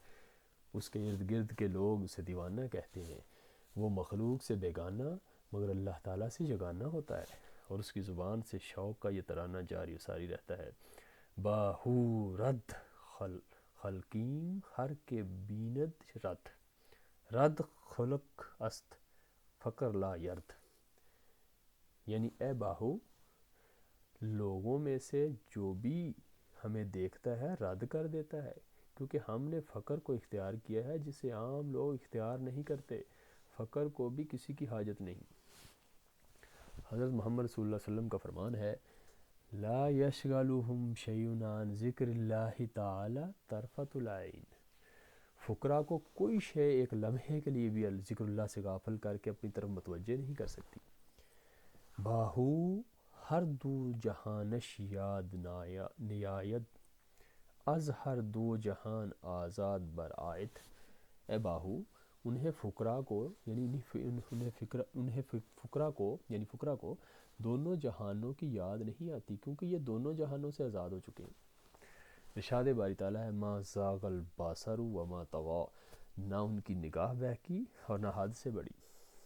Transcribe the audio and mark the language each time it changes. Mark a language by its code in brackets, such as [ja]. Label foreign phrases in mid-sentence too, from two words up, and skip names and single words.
[ur] اس کے ارد گرد کے لوگ اسے دیوانہ کہتے ہیں، وہ مخلوق سے بیگانہ مگر اللہ تعالیٰ سے یگانہ ہوتا ہے، اور اس کی زبان سے شوق کا یہ ترانہ جاری و ساری رہتا ہے [fa] باہو رد خلقیم ہر کے بیند رد خلق است فقر لا یرد، [ur] یعنی اے باہو لوگوں میں سے جو بھی ہمیں دیکھتا ہے رد کر دیتا ہے، کیونکہ ہم نے فقر کو اختیار کیا ہے جسے عام لوگ اختیار نہیں کرتے، فقر کو بھی کسی کی حاجت نہیں۔ حضرت محمد رسول اللہ صلی اللہ علیہ وسلم کا فرمان ہے [ar] لا یشغلہم شیء عن ذکر اللہ تعالی طرفۃ العین، [ur] فقراء کو کوئی شے ایک لمحے کے لیے بھی ذکر اللہ سے غافل کر کے اپنی طرف متوجہ نہیں کر سکتی۔ [fa] باہو ہر دو جہانش یاد نیاید از ہر دو جہان آزاد بر آیت، [ur] اے باہو انہیں فقراء کو دونوں جہانوں کی یاد نہیں آتی، کیونکہ یہ دونوں جہانوں سے آزاد ہو چکے ہیں۔ ارشاد باری تعالیٰ ہے [ar] ما زاغ البصر وما طغی، [ur] نہ ان کی نگاہ بہکی اور نہ حد سے بڑی۔